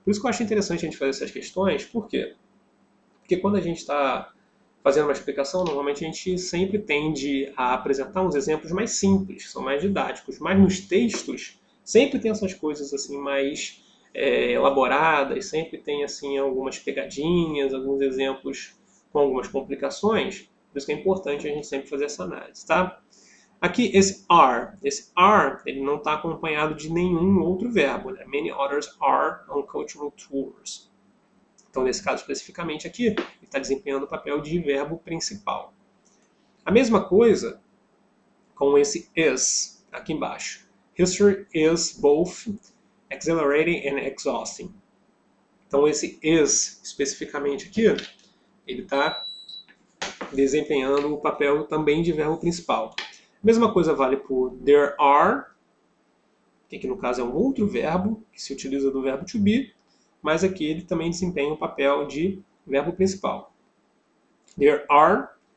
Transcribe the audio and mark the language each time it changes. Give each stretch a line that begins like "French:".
Portuguese: Por isso que eu acho interessante a gente fazer essas questões, por quê? Porque quando a gente está fazendo uma explicação, normalmente a gente sempre tende a apresentar uns exemplos mais simples, que são mais didáticos, mas nos textos sempre tem essas coisas assim mais elaboradas, sempre tem assim algumas pegadinhas, alguns exemplos com algumas complicações, por isso que é importante a gente sempre fazer essa análise, tá? Aqui, esse are, ele não está acompanhado de nenhum outro verbo, né?
English: Many others are on cultural tours.
Portuguese: Então, nesse caso especificamente aqui, ele está desempenhando o papel de verbo principal. A mesma coisa com esse is, aqui embaixo.
English: History is both exhilarating and exhausting.
Portuguese: Então, esse is, especificamente aqui, ele está desempenhando o papel também de verbo principal. A mesma coisa vale por there are, que aqui no caso é um outro verbo, que se utiliza do verbo to be, mas aqui ele também desempenha o papel de verbo principal.
English: There are